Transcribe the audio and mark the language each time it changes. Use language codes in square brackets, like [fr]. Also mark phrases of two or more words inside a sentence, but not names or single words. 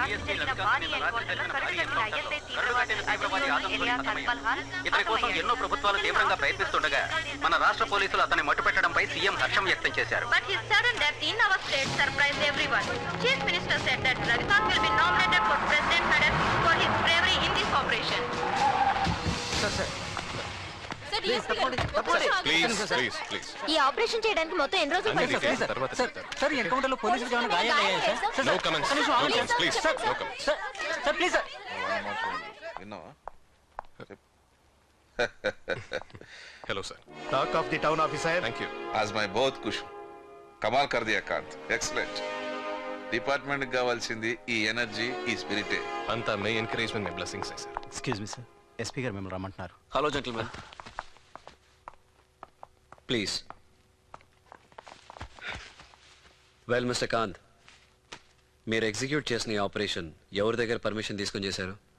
[te] చేసిన భారీ ఎన్కౌంటర్లో కరుడుగట్టిన ఐఎస్ఐ తీవ్రవాది అజీజ్ ఎలియాస్ అల్ఫల్హాన్ ఇతని కోసం ఎన్నో ప్రభుత్వాలు తీవ్రంగా ప్రయత్నిస్తుండగా మన రాష్ట్ర పోలీసులు అతన్ని మట్టుపెట్టడంపై సీఎం హర్షం వ్యక్తం చేశారు. [en] But his sudden death in our state surprised everyone. Chief Minister said that Ravikant will be nominated for President Medal for his bravery in this operation. please please [te] ఈ ఆపరేషన్ చేయడానికి మొత్తం ఎన్ని రోజులు అన్ని డీటెయిల్స్ తర్వాత సార్ ఎన్కౌంటర్లో పోలీసులు ఏమైనా గాయాలయ్యాయా సార్? [en] no comments please no comments sir please sir. hello sir talk of the town officer. thank you [hi] आज मैं बहुत खुश कमाल कर दिया कांत [en] excellent department [te] కావాల్సింది ఈ ఎనర్జీ ఈ స్పిరిటే అంతా మీ ఎంకరేజ్మెంట్ మీ బ్లెస్సింగ్స్ సార్. [en] excuse me sir, [te] ఎస్పీ గారు మిమ్మల్ని రమ్మంటున్నారు. [en] hello gentlemen please. well Mister Kanth, [te] మీరు ఎగ్జిక్యూట్ చేసిన ఈ ఆపరేషన్ ఎవరి దగ్గర పర్మిషన్ తీసుకొని చేశారు?